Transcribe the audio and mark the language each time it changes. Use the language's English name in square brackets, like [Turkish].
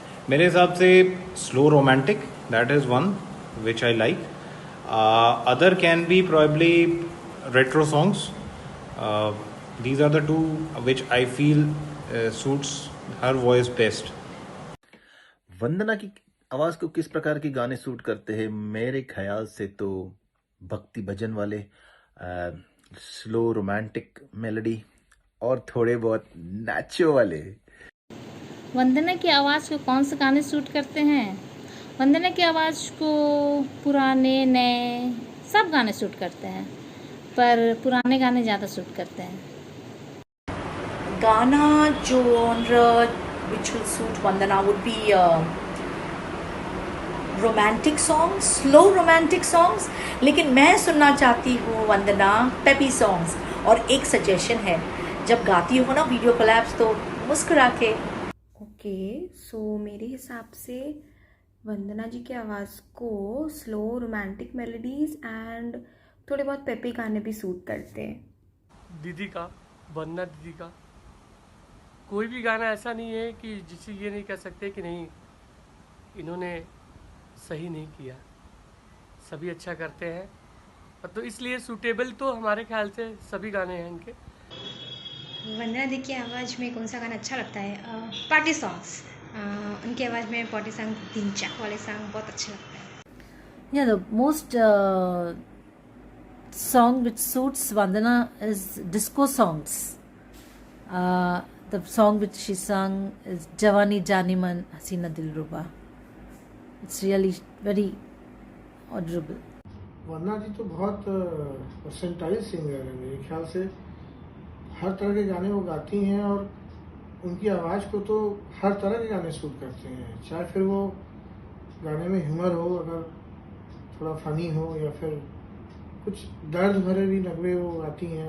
[Hindi] मेरे हिसाब से [English] Slow romantic, that is one which I like. Other can be probably retro songs. These are the two which I feel suits her voice best. [Hindi] वंदना की आवाज को किस प्रकार के गाने सूट करते हैं? मेरे ख्याल से तो भक्ति भजन वाले, स्लो रोमांटिक मेलोडी, और थोड़े बहुत नाचो वाले। वंदना की आवाज़ को कौन से गाने सूट करते हैं? वंदना की आवाज़ को पुराने नए सब गाने सूट करते हैं, पर पुराने गाने ज़्यादा सूट करते हैं। [English] Ghana genre which will suit Vandana would be romantic songs, slow romantic songs. [Hindi] लेकिन मैं सुनना चाहती हूँ वंदना [English] peppy songs। [Hindi] और एक सजेशन है, जब गाती हो ना वीडियो कोलैब्स तो मुस्कुरा के। ओके, सो मेरे हिसाब से वंदना जी की आवाज़ को स्लो रोमांटिक मेलोडीज़ एंड थोड़े बहुत पेपी गाने भी सूट करते हैं। दीदी का, वंदना दीदी का कोई भी गाना ऐसा नहीं है कि जिसे ये नहीं कह सकते कि नहीं इन्होंने सही नहीं किया, सभी अच्छा करते हैं। और तो इसलिए सूटेबल तो हमारे ख्याल से सभी गाने हैं इनके। वंदना दी की आवाज़ में कौन सा गाना अच्छा लगता है? Party songs. उनकी आवाज़ में पार्टी सॉन्ग, तीन चाक वाले सॉन्ग बहुत अच्छे लगते हैं। [English] Yeah, the most song which suits Vandana is disco songs. The song which she sung is Jawani Jani Man Hasina Dilruba. It's really very audible. [Hindi] वरना जी तो बहुत परसेंटाइल सिंगर है मेरे ख्याल से। हर तरह के गाने वो गाती हैं और उनकी आवाज़ को तो हर तरह के गाने सूट करते हैं, चाहे फिर वो गाने में ह्यूमर हो, अगर थोड़ा फनी हो, या फिर कुछ दर्द भरे भी नगमे वो गाती हैं।